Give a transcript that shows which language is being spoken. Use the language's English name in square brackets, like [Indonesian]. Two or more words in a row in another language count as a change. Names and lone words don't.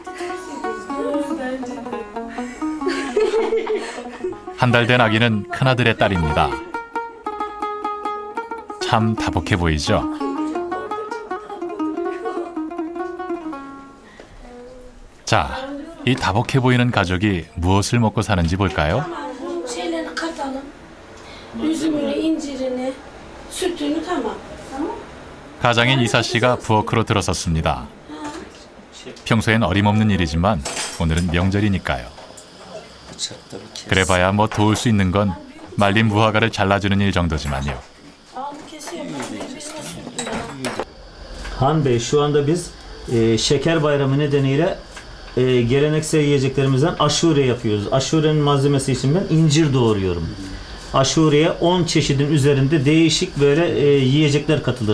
[Korean] 한 달 된 아기는 큰아들의 딸입니다. 참 다복해 보이죠? 자, 이 다복해 보이는 가족이 무엇을 먹고 사는지 볼까요? [Turkish] Şeylerini katalım. Üzümünü, incirini, sütünü tamam. [Korean] 가장인 이사 씨가 부엌으로 들어섰습니다. 평소엔 어림없는 일이지만 오늘은 명절이니까요. 그래봐야 뭐 도울 수 있는 건 말린 무화과를 잘라주는 일 정도지만요. [Turkish] Aldı kesiyor. Birbirine sütünü. Han Bey, şu anda biz şeker bayramı nedeniyle geleneksel yiyeceklerimizden aşure yapıyoruz. Aşurenin malzemesi için ben incir doğruyorum. Aşureye 10 çeşidin üzerinde değişik böyle yiyecekler katılır.